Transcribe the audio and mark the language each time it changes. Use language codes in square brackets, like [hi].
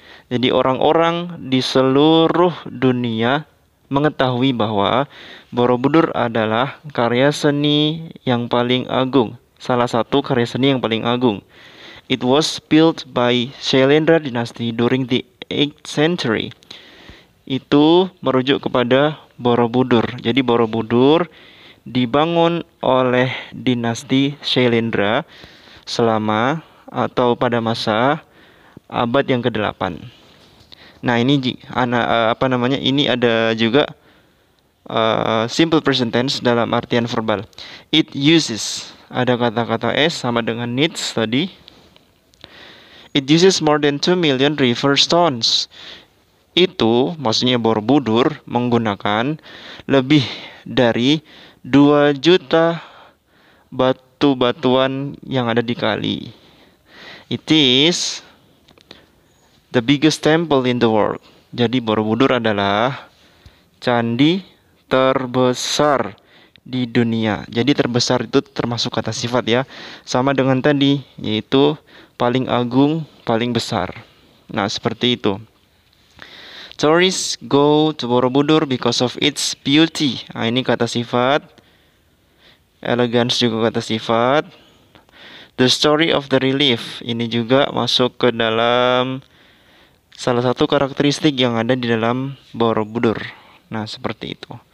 [id] Jadi orang-orang di seluruh dunia mengetahui bahwa Borobudur adalah karya seni yang paling agung, salah satu karya seni yang paling agung. [en] It was built by Shailendra Dynasty during the 8th century. [id] Itu merujuk kepada Borobudur. Jadi Borobudur dibangun oleh dinasti Shailendra selama atau pada masa abad yang ke-8. Nah, ini ini ada juga simple present tense dalam artian verbal. [en] It uses, [id] ada kata-kata s sama dengan needs tadi. [en] It uses more than 2 million river stones. [id] Itu maksudnya Borobudur menggunakan lebih dari 2 juta batu-batuan yang ada di kali. [en] It is the biggest temple in the world. [id] Jadi Borobudur adalah candi terbesar di dunia. Jadi terbesar itu termasuk kata sifat ya. Sama dengan tadi, yaitu paling agung, paling besar. Nah, seperti itu. [en] Tourists go to Borobudur because of its beauty. [id] Nah, ini kata sifat. Elegance juga kata sifat. [en] The story of the relief. [id] Ini juga masuk ke dalam salah satu karakteristik yang ada di dalam Borobudur. Nah, seperti itu.